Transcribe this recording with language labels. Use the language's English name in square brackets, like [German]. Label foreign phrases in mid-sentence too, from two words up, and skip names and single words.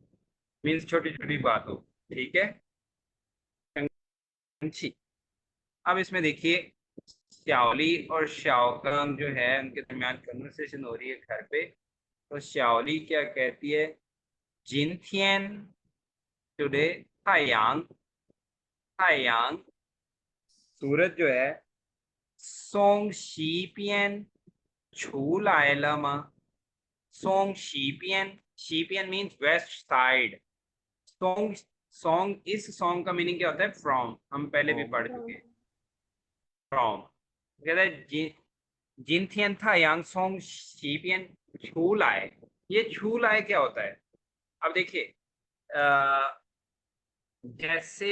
[Hindi] मीन्स छोटी छोटी बात हो, ठीक है। शंगची। अब इसमें देखिए, श्याओली और श्याओकांग जो है, उनके दरमियान कन्वर्सेशन हो रही है घर पे। तो श्याओली क्या कहती है, जिनथियन, टुडे, [Chinese] 太阳, 太阳 [Hindi] सूरज जो है, [Chinese] 从西边出来了吗? 从西边 [Hindi] मीन्स [English] west side. [Hindi] सॉन्ग, सॉन्ग, इस सॉन्ग का मीनिंग क्या होता है, फ्रॉम, हम पहले भी पढ़ चुके हैं। फ्रॉम, कहता है [Chinese] 今天太阳从西边出来. [Hindi] ये [Chinese] 出来 [Hindi] क्या होता है? अब देखिए, अ, जैसे